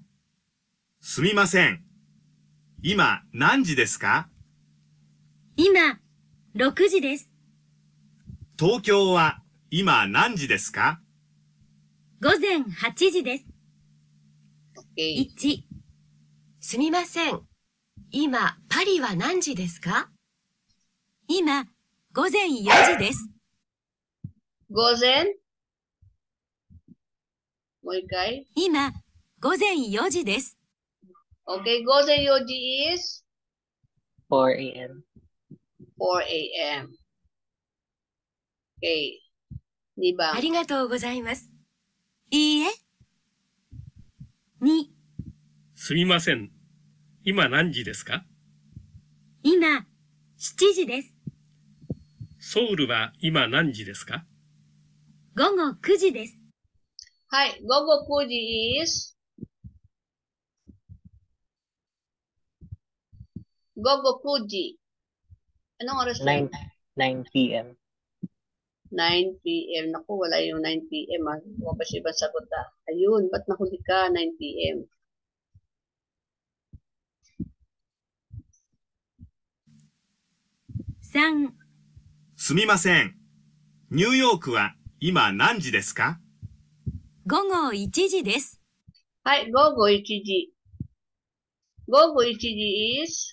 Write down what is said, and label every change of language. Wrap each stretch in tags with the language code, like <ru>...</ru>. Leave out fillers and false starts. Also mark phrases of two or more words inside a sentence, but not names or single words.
<ja>すみません。今何時ですか？今、6時です。東京は今何時ですか？午前8時です。</ja> <en>Okay.</en> <ja>1、すみません。今、パリは何時ですか？今、午前4時です。 Gozen? もう一回? 今、午前4時です。</ja> <en>Okay,</en> <ja>午前四時</ja> <en>is 4 a.m. 4 a.m. Okay. 2</en> <ja>あ番。りがとうございます。いいえ。2、すみません。今何時ですか？今、7時です。ソウルは今何時ですか？午後9時です。はい、午後9時 is 午後9 時。</ja> <tl>Anong oras na?</tl> <en>9 p.m.</en> <tl>9 p.m. Naku, wala yung 9 p.m. Lumabas ibang sagot ah. Ayun, ba't nahuli ka 9 p.m.?</tl> <ja>3、すみません。ニューヨークは今何時ですか？午後1時です。はい、午後1時。午後1時 is</ja>